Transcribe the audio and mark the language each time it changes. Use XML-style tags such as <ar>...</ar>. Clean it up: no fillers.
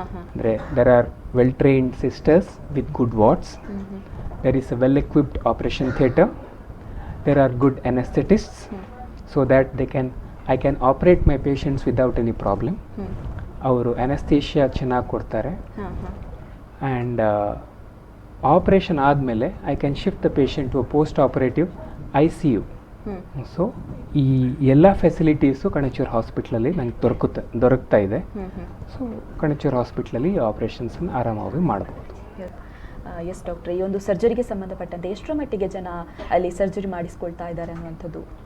<kn>ಅಂದರೆ</kn> <en>there are well trained sisters with good wards, there is a well equipped operation theatre, there are good anesthetists, so that I can operate my patients without any problem.</en> <kn>ಅವರು anesthesia ಚೆನ್ನಾಗಿ ಕೊಡ್ತಾರೆ.</kn> <en>And</en> <kn>operation ಆದಮೇಲೆ</kn> <en>I can shift the patient to a post operative ICU.</en> <kn>So ಈ ಎಲ್ಲ facilities Kanachur ಹಾಸ್ಪಿಟ್ಲಲ್ಲಿ ನಂಗೆ ದೊರಕ್ತಾ ಇದೆ. So Kanachur ಹಾಸ್ಪಿಟ್ಲಲ್ಲಿ ಆಪರೇಷನ್ಸನ್ನು ಆರಾಮಾಗಿ ಮಾಡ್ಬೋದು. ಎಸ್ ಡಾಕ್ಟ್ರೆ, ಈ ಒಂದು ಸರ್ಜರಿಗೆ ಸಂಬಂಧಪಟ್ಟಂತೆ ಎಷ್ಟರ ಮಟ್ಟಿಗೆ ಜನ ಅಲ್ಲಿ ಸರ್ಜರಿ ಮಾಡಿಸ್ಕೊಳ್ತಾ ಇದ್ದಾರೆ ಅನ್ನುವಂಥದ್ದು?</kn>